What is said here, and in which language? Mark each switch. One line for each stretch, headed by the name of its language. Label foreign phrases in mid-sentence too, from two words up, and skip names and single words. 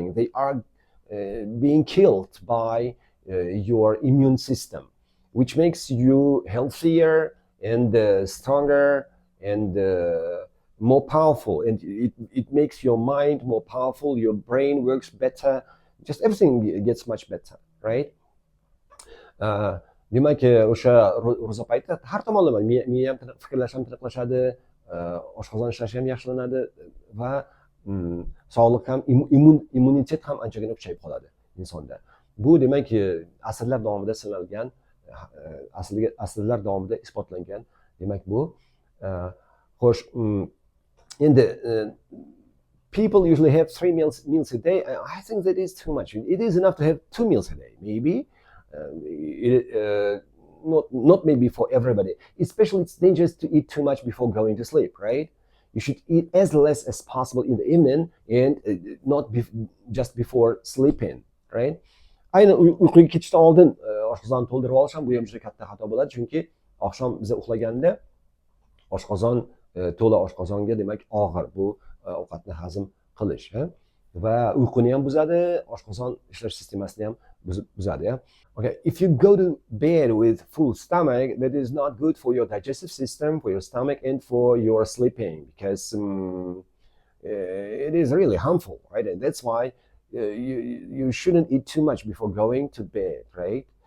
English: They are being killed by your immune system, which makes you healthier and stronger and more powerful. And it makes your mind more powerful, your brain works better, just everything gets much better, right?
Uzbek: Demak, o'sha ro'za payti har tomonlama miya ham fikrlash ham tiniqlashadi, oshqozon ishlashi ham yaxshilanadi va sog'liq ham, immunitet ham anchagina kuchayib qoladi insonda. Bu demak asrlar davomida sinalgan, asrlar davomida isbotlangan. Demak bu xo'sh, endi
English: people usually have 3 meals a day. I think that is too much. It is enough to have 2 meals a day, maybe. Not maybe for everybody. Especially it's dangerous to eat too much before going to sleep, right? You should eat as less as possible in the evening and not just before sleeping, right?
Uzbek: Ayni uyquga ketishdan oldin oshqozonni to'ldirib olish ham bu ham juda katta xato bo'ladi, chunki oqshom biz uxlaganda oshqozon to'la oshqozonga demak og'ir bu ovqatni hazm qilish va uyquni ham buzadi, oshqozon ishlash sistemasini ham buzadi.
English: Okay, if you go to bed with full stomach, that is not good for your digestive system, for your stomach, and for your sleeping, because it is really harmful, right? And that's why you shouldn't eat too much before going to bed, right?